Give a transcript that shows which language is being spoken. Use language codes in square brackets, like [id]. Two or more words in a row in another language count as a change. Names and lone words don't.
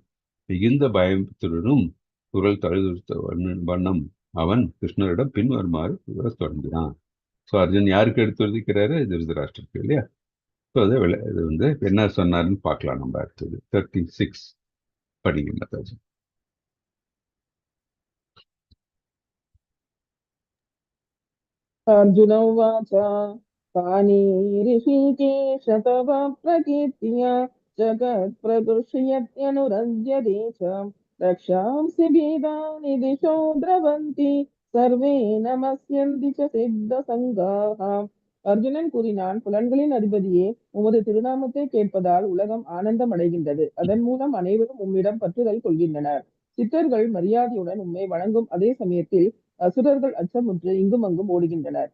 [ta] மிகுந்த பயத்துடனும் குரல் தழுதுறுத்த வண்ணம் அவன் கிருஷ்ணரிடம் பின்வருமாறு கூற தொடங்கினான். ஸோ அர்ஜுன் யாருக்கு எடுத்து வந்திருக்கிறாரு, திருதராஷ்டிரருக்கு இல்லையா. ஸோ அது இது வந்து என்ன சொன்னாருன்னு பார்க்கலாம். நம்ம அடுத்தது 36 படிங்க மாதாஜி. [sa] अर्जुन उवाच तानि ऋषिकेश तव प्रकीर्त्या जगत्प्रदुष्यत्यनुरज्यते च रक्षांसि भेदानि दिशो द्रवन्ति सर्वे नमस्यन्ति च सिद्ध सङ्घाः. [ta] அர்ஜுனன் கூறினான், புலன்களின் அதிபதியே, உமது திருநாமத்தை கேட்பதால் உலகம் ஆனந்தம் அடைகின்றது. அதன் மூலம் அனைவரும் உம்மிடம் பற்றுதல் கொள்கின்றனர். சித்தர்கள் மரியாதையுடன் உம்மை வணங்கும் அதே சமயத்தில் அசுரர்கள் அச்சமுற்று இங்கும் அங்கும் ஓடுகின்றனர்.